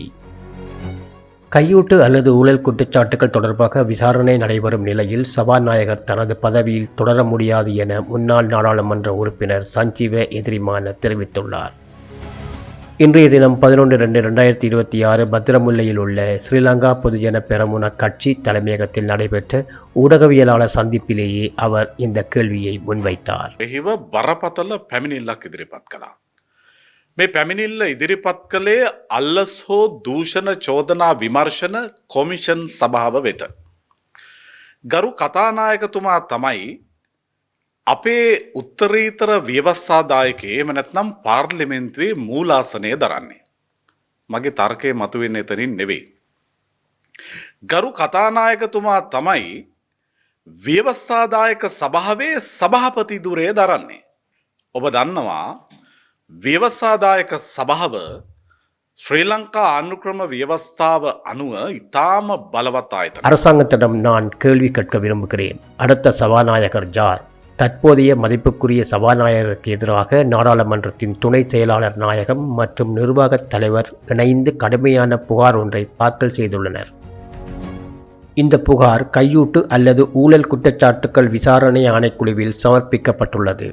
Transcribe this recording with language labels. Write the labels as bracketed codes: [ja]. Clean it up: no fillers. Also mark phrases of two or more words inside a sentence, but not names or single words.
[ta] கையூட்டு அல்லது ஊழல் குற்றச்சாட்டுகள் தொடர்பாக விசாரணை நடைபெறும் நிலையில் சபாநாயகர் தனது பதவியில் தொடர முடியாது என முன்னாள் நாடாளுமன்ற உறுப்பினர் சஞ்சீவ எதிரிமான தெரிவித்துள்ளார். இன்றைய தினம் 11/2/2026 பத்திரமுல்லையில் உள்ள ஸ்ரீலங்கா பொதுஜன பெரமுன கட்சி தலைமையகத்தில் நடைபெற்ற ஊடகவியலாளர் சந்திப்பிலேயே அவர் இந்த கேள்வியை முன்வைத்தார். [si] බරපතල පැමිණිල්ලක් ඉදිරිපත් කළා. මේ පැමිණිල්ල ඉදිරිපත් කළේ අල්ලස් හෝ දූෂණ චෝදනා විමර්ශන කොමිෂන් සභාව වෙත. ගරු කතානායකතුමා තමයි අපේ උත්තරීතර ව්‍යවස්ථාදායකයේ එහෙම නැත්නම් පාර්ලිමේන්තුවේ මූලාසනය දරන්නේ. මගේ තර්කය මතුවෙන්නේ එතනින් නෙවෙයි. ගරු කතානායකතුමා තමයි ව්‍යවස්ථාදායක සභාවේ සභාපති ධුරය දරන්නේ. ඔබ දන්නවා ව්‍යවස්ථාදායක සභාව ශ්‍රී ලංකා ආණ්ඩුක්‍රම ව්‍යවස්ථාව අනුව ඉතාම බලවත් ආයතන. [ta] அரசாங்கத்திடம் நான் கேள்வி கேட்க விரும்புகிறேன். அடுத்த சபாநாயகர் யார்? தற்போதைய மதிப்புக்குரிய சபாநாயகருக்கு எதிராக நாடாளுமன்றத்தின் துணை செயலாளர் நாயகம் மற்றும் நிர்வாகத் தலைவர் இணைந்து கடுமையான புகார் ஒன்றை தாக்கல் செய்துள்ளனர். இந்த புகார் கையூட்டு அல்லது ஊழல் குற்றச்சாட்டுகள் விசாரணை ஆணைக்குழுவில் சமர்ப்பிக்கப்பட்டுள்ளது.